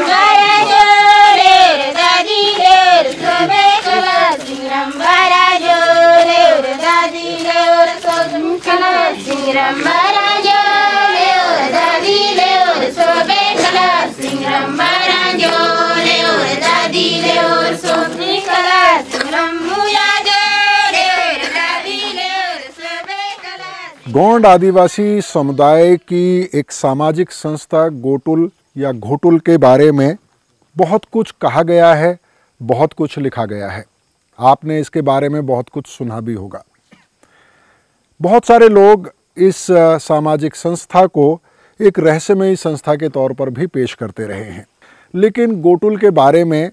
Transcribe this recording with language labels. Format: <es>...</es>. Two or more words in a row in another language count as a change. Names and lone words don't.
<gon>बारा जो ले और दादी ले और सोबे काला सिंगरम बारा जो ले और दादी ले और सोबे काला सिंगरम बारा जो ले और दादी ले और सोबे काला सिंगरम बारा जो ले और दादी ले और सोबे काला सिंगरम मुया जो ले और दादी ले और सोबे काला।</gon> <hi>गोंड आदिवासी समुदाय की एक सामाजिक संस्था गोटुल या घोटुल के बारे में बहुत कुछ कहा गया है, बहुत कुछ लिखा गया है। आपने इसके बारे में बहुत कुछ सुना भी होगा। बहुत सारे लोग इस सामाजिक संस्था को एक रहस्यमयी संस्था के तौर पर भी पेश करते रहे हैं, लेकिन गोटुल के बारे में</hi>